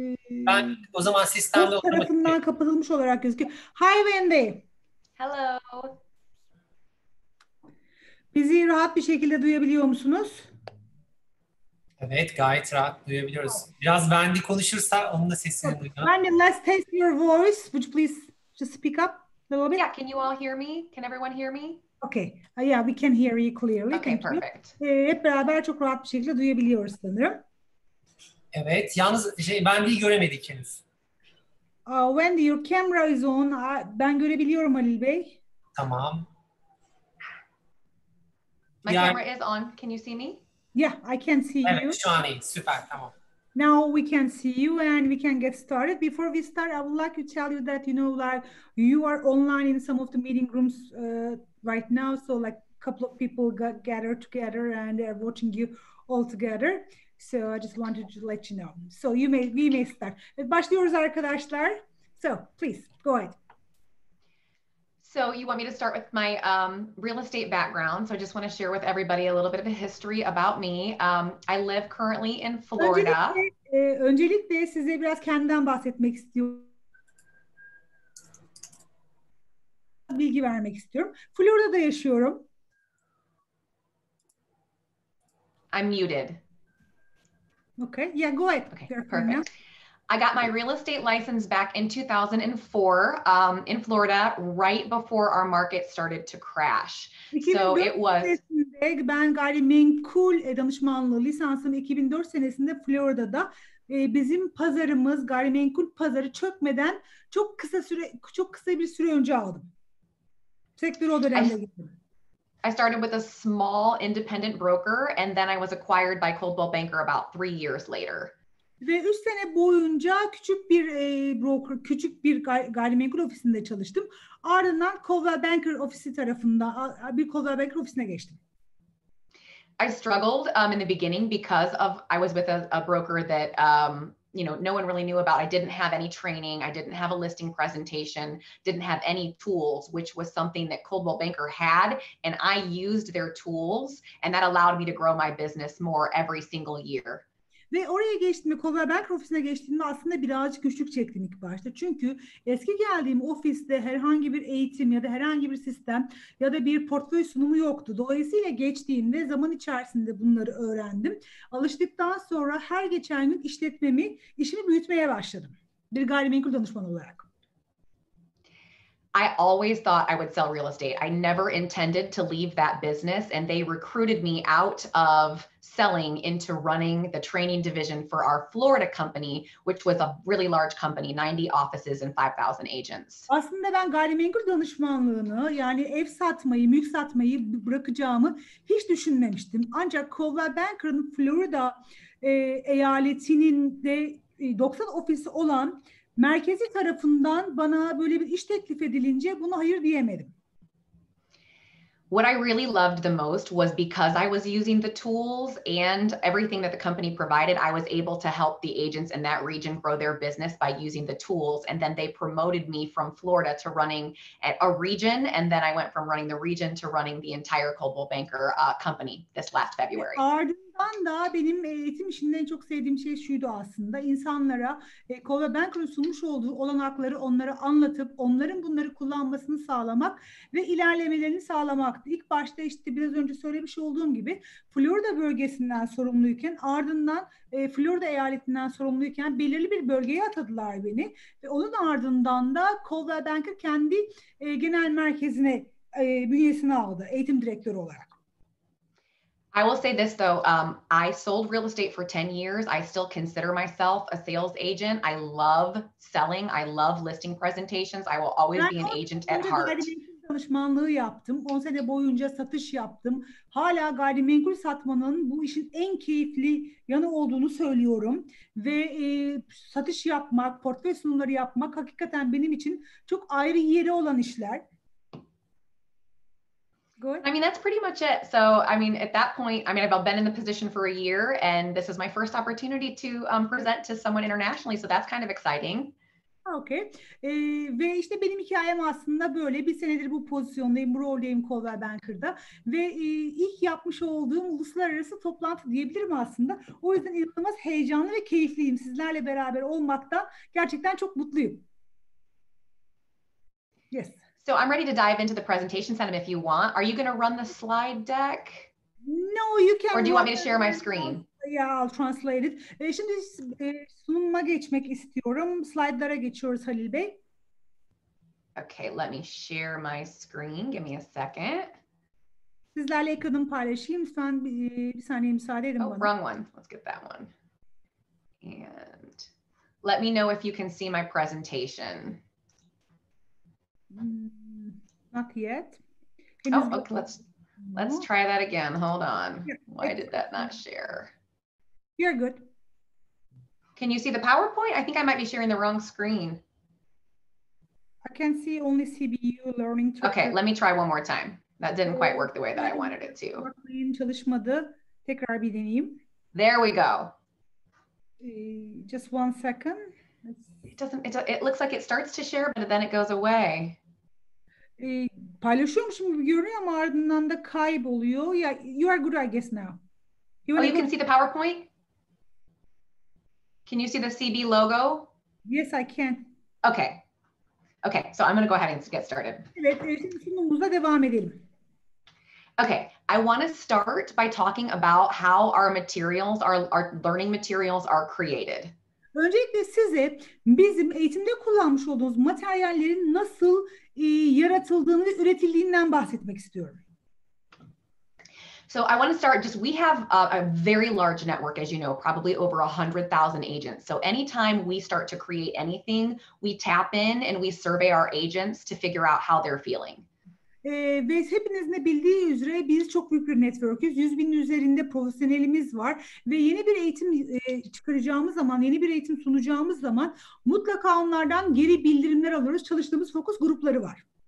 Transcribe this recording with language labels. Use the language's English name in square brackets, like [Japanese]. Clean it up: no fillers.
[Turkish] Ben o zaman sistemde tarafından kapatılmış olarak gözüküyor. [English] Hi Wendy. Hello. [Turkish] Bizi rahat bir şekilde duyabiliyor musunuz? Evet, gayet rahat duyabiliyoruz. Biraz Wendy konuşursa onun da sesini duyuyor. [English] Wendy, let's test your voice. Would you please just speak up a little bit? Yeah, can you all hear me? Can everyone hear me? Okay. Yeah, we can hear you clearly. Okay, Thank you. perfect. [Turkish] Hep beraber çok rahat bir şekilde duyabiliyoruz sanırım. Evet, yalnız Wendy'yi göremedik henüz. [English] Wendy, your camera is on. [Turkish] Ben görebiliyorum Halil Bey. Tamam. [English] My camera is on. Can you see me? Yeah, I can see you. [Turkish] Evet, şu an iyi. Süper, tamam. [English] Now we can see you and we can get started. Before we start, I would like to tell you that, like, you are online in some of the meeting rooms right now. So, like, a couple of people got gathered together and they're watching you all together. So, I just wanted to let you know. So, we may start. [Turkish] Başlıyoruz arkadaşlar. [English] So, please, go ahead. So you want me to start with my real estate background. So I just want to share with everybody a little bit of a history about me. I live currently in Florida. [Turkish] Öncelikle size biraz kendimden bahsetmek istiyorum. Bilgi vermek istiyorum. Florida'da yaşıyorum. [English] I'm muted. Okay, yeah, go ahead. Okay, perfect. I got my real estate license back in 2004 in Florida, right before our market started to crash. So it was. [Turkish] Ben gayrimenkul danışmanlığı lisansımı 2004 senesinde Florida'da bizim pazarımız, gayrimenkul pazarı çökmeden çok kısa bir süre önce aldım. Sektörü o dönemde girdim. [English] I started with a small independent broker and then I was acquired by Coldwell Banker about 3 years later. [Turkish] Ve 3 sene boyunca küçük bir broker, küçük bir gayrimenkul ofisinde çalıştım. Ardından Coldwell Banker ofisi tarafından bir Coldwell Banker ofisine geçtim. [English] I struggled in the beginning because I was with a broker that no one really knew about. I didn't have any training. I didn't have a listing presentation. Didn't have any tools, which was something that Coldwell Banker had, and I used their tools, and that allowed me to grow my business more every single year. [Turkish] Ve oraya geçtiğimde, Coldwell Banker ofisine geçtiğimde aslında birazcık güçlük çektim ilk başta. Çünkü eski geldiğim ofiste herhangi bir eğitim ya da herhangi bir sistem ya da bir portföy sunumu yoktu. Dolayısıyla geçtiğimde zaman içerisinde bunları öğrendim. Alıştıktan sonra her geçen gün işimi büyütmeye başladım. Bir gayrimenkul danışmanı olarak. [English] I always thought I would sell real estate. I never intended to leave that business, and they recruited me out of selling into running the training division for our Florida company, which was a really large company, 90 offices and 5,000 agents. [Turkish] Aslında ben gayrimenkul danışmanlığını, yani ev satmayı, mülk satmayı bırakacağımı hiç düşünmemiştim. Ancak Coldwell Banker'ın Florida eyaletinin de 90 ofisi olan merkezi tarafından bana böyle bir iş teklif edilince buna hayır diyemedim. [English] What I really loved the most was because I was using the tools and everything that the company provided, I was able to help the agents in that region grow their business by using the tools. And then they promoted me from Florida to running a region. And then I went from running the region to running the entire Coldwell Banker company this last February. [Turkish] Ardından da benim eğitim işinde en çok sevdiğim şey şuydu aslında. İnsanlara Coldwell Banker'ın sunmuş olduğu olanakları onlara anlatıp onların bunları kullanmasını sağlamak ve ilerlemelerini sağlamaktı. İlk başta işte biraz önce söylemiş olduğum gibi Florida bölgesinden sorumluyken ardından Florida eyaletinden sorumluyken belirli bir bölgeye atadılar beni ve onun ardından da Coldwell Banker kendi genel merkezine bünyesine aldı eğitim direktörü olarak. [English] I will say this though, I sold real estate for 10 years. I still consider myself a sales agent. I love selling. I love listing presentations. I will always be an agent at heart. [Turkish] Gayrimenkul danışmanlığı yaptım. 10 sene boyunca satış yaptım. Hala gayrimenkul satmanın bu işin en keyifli yanı olduğunu söylüyorum. Ve satış yapmak, portföy sunumları yapmak hakikaten benim için çok ayrı yeri olan işler. [English] I mean, that's pretty much it. So, I mean, at that point, I mean, I've been in the position for a year and this is my first opportunity to present to someone internationally. So that's kind of exciting. Okay. [Turkish] Ve işte benim hikayem aslında böyle. Bir senedir bu pozisyondayım, bu roldeyim Coldwell Banker'da. Ve ilk yapmış olduğum uluslararası toplantı diyebilirim aslında. O yüzden inanılmaz heyecanlı ve keyifliyim. Sizlerle beraber olmaktan gerçekten çok mutluyum. [English] Yes. So I'm ready to dive into the presentation, Senem, if you want. Are you going to run the slide deck? No, you can. Or do you want me to share my screen? Yeah, I'll translate it. [Turkish] Şimdi sunuma geçmek istiyorum. Slaytlara geçiyoruz Halil Bey. [English] Okay, let me share my screen. Give me a second. [Turkish] Sizlerle ekranımı paylaşayım. Lütfen bir saniye müsaade edin bana. [English] Wrong one. Let's get that one. And let me know if you can see my presentation. Not yet. Oh, okay, let's try that again. Hold on. Why did that not share? You're good. Can you see the PowerPoint? I think I might be sharing the wrong screen. I can see only CBU learning. Okay, let me try one more time. That didn't quite work the way that I wanted it to. [Turkish] Çalışmadı. Tekrar bir deneyeyim. [English] There we go. Just one second. It looks like it starts to share, but then it goes away. [Turkish] Paylaşıyormuşum gibi görünüyor ama ardından da kayboluyor. [English] Yeah, you are good, I guess now. You can see the PowerPoint? Can you see the CB logo? Yes, I can. Okay. Okay, so I'm going to go ahead and get started. [Turkish] Evet, şimdi sunumumuza devam edelim. [English] Okay, I want to start by talking about how our materials, our learning materials are created. [Turkish] Öncelikle size bizim eğitimde kullanmış olduğumuz materyallerin nasıl yaratıldığını ve üretildiğinden bahsetmek istiyorum. [English] So I want to start we have a very large network, as you know, probably over 100,000 agents. So anytime we start to create anything, we tap in and we survey our agents to figure out how they're feeling. [Turkish] Ve hepinizin de bildiği üzere biz çok büyük bir network'üz. 100.000'in üzerinde profesyonelimiz var. Ve yeni bir eğitim çıkaracağımız zaman, yeni bir eğitim sunacağımız zaman mutlaka onlardan geri bildirimler alıyoruz. Çalıştığımız fokus grupları var.